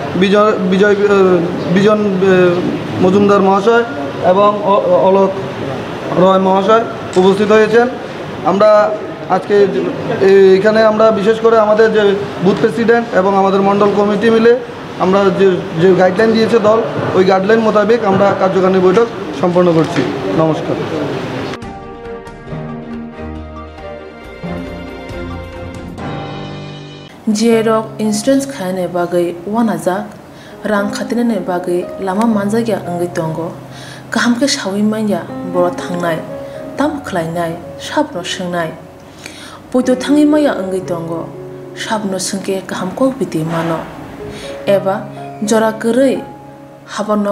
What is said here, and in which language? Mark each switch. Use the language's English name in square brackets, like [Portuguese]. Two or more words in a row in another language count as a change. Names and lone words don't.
[Bangla] বিজন মজুমদার মহাশয় এবং অলোক রয় মহাশয় উপস্থিত হয়েছেন আমরা আজকে এখানে আমরা বিশেষ করে আমাদের যে [English] booth president [Bangla] এবং আমাদের মণ্ডল কমিটি মিলে আমরা যে গাইডলাইন দিয়েছে দল ওই গাইডলাইন মোতাবেক আমরা কার্যকারিণী বৈঠক সম্পন্ন করছি নমস্কার [Kok Borok] Jerok insurance khane bagai wanajak rang khatine bagai lama manjagya angai tongo kaham ke shawi manya boro thangnai tam khlainai sabno swngnai poito thangi maya angai tongo sabno sungke kaham ko biti mano eba jora korei habanok